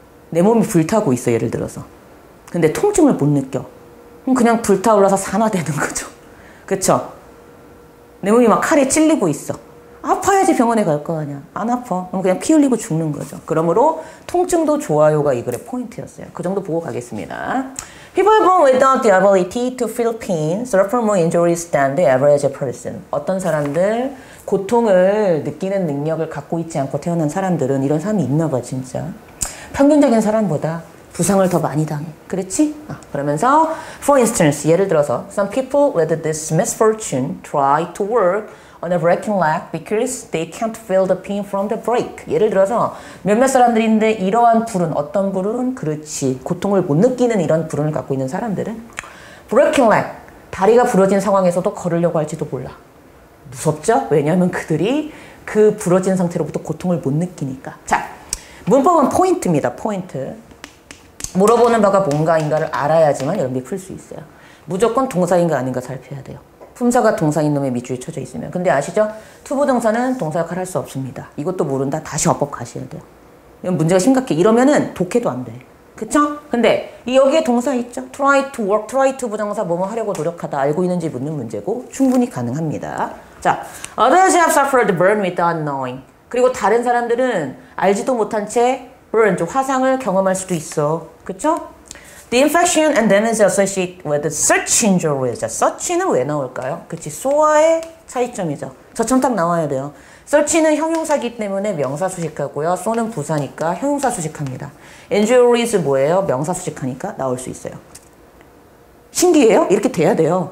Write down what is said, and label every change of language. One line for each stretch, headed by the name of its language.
Korean: 내 몸이 불타고 있어, 예를 들어서. 근데 통증을 못 느껴. 그럼 그냥 불타올라서 산화되는 거죠. 그쵸? 내 몸이 막 칼에 찔리고 있어. 아파야지 병원에 갈 거 아니야. 안 아파. 그럼 그냥 피 흘리고 죽는 거죠. 그러므로 통증도 좋아요가 이 글의 포인트였어요. 그 정도 보고 가겠습니다.
English: People born without the ability to feel pain suffer more injuries than the average person.
Korean: 어떤 사람들 고통을 느끼는 능력을 갖고 있지 않고 태어난 사람들은 이런 사람이 있나 봐 진짜. 평균적인 사람보다 부상을 더 많이 당해. 그렇지? 그러면서
English: for instance
Korean: 예를 들어서
English: some people with this misfortune try to work on a breaking leg because they can't feel the pain from the break.
Korean: 예를 들어서 몇몇 사람들인데 이러한 불운, 어떤 불운? 그렇지. 고통을 못 느끼는 이런 불운을 갖고 있는 사람들은
English: breaking leg,
Korean: 다리가 부러진 상황에서도 걸으려고 할지도 몰라. 무섭죠? 왜냐하면 그들이 그 부러진 상태로부터 고통을 못 느끼니까. 자, 문법은 포인트입니다. 포인트. 물어보는 바가 뭔가인가를 알아야지만 여러분들이 풀 수 있어요. 무조건 동사인가 아닌가 살펴야 돼요. 품사가 동사인 놈의 밑줄이 쳐져 있으면. 근데 아시죠? 투부동사는 동사 역할을 할 수 없습니다. 이것도 모른다? 다시 어법 가셔야 돼요. 이건 문제가 심각해. 이러면은 독해도 안 돼. 그쵸? 근데 여기에 동사 있죠?
English: try to work, try to
Korean: 부정사 뭐뭐 하려고 노력하다 알고 있는지 묻는 문제고 충분히 가능합니다.
English: 자, others have suffered burn without knowing.
Korean: 그리고 다른 사람들은 알지도 못한 채 burn, 화상을 경험할 수도 있어. 그쵸?
English: The infection and damage associated with such injuries.
Korean: 자, such는 왜 나올까요? 그치, so와의 차이점이죠. 저처럼 딱 나와야 돼요. such는 형용사기 때문에 명사 수식하고요. so는 부사니까 형용사 수식합니다. injuries 뭐예요? 명사 수식하니까 나올 수 있어요. 신기해요? 이렇게 돼야 돼요.